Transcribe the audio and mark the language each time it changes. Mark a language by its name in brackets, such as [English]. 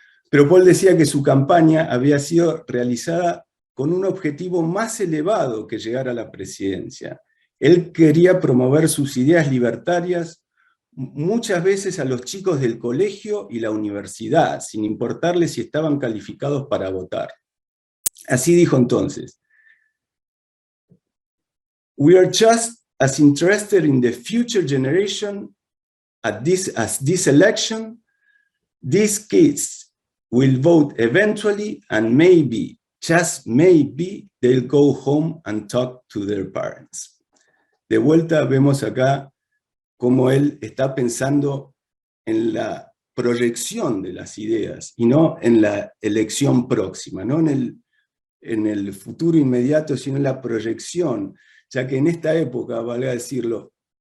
[Spanish] Pero Paul decía que su campaña había sido realizada con un objetivo más elevado que llegar a la presidencia. Él quería promover sus ideas libertarias muchas veces a los chicos del colegio y la universidad, sin importarles si estaban calificados para votar. Así dijo entonces: [English] "We are just as interested in the future generation as this election. These kids will vote eventually, and maybe, just maybe, they'll go home and talk to their parents." [Spanish] De vuelta vemos acá cómo él está pensando en la proyección de las ideas y no en la elección próxima, no en el futuro inmediato, sino en la proyección, ya que en esta época, valga decirlo,